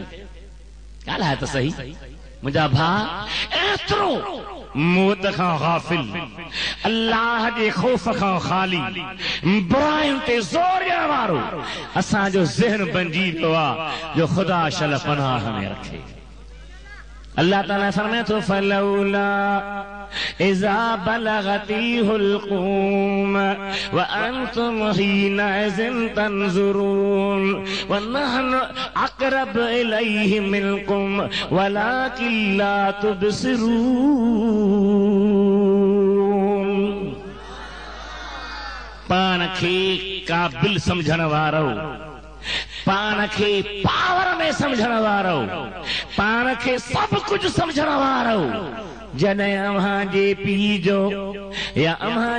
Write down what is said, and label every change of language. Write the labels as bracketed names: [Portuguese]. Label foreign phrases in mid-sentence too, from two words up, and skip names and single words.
[Sindhi] ॻाल्हाए त सही मुंहिंजा भाउ, एतिरो मौत खां गाफ़िल, अल्लाह जे ख़ौफ़ खां ख़ाली, बुराइयुनि ते ज़ोर ॾियण वारो असांजो ज़हन बणिजी वियो आहे जो ख़ुदा शल पनाह में रखे। अल्लाह ताला फरमाए थो [Arabic] فلولا إذا بلغت الحلقوم وأنتم حينئذ تنظرون ونحن أقرب إليه منكم ولكن لا تبصرون. [Sindhi] पाण खे काबिल समझण वारो, पाण खे पावर में समझण वारो, पाण खे सब कुछ समझण वारो, जॾहिं अव्हां जे पीउ जो या अव्हां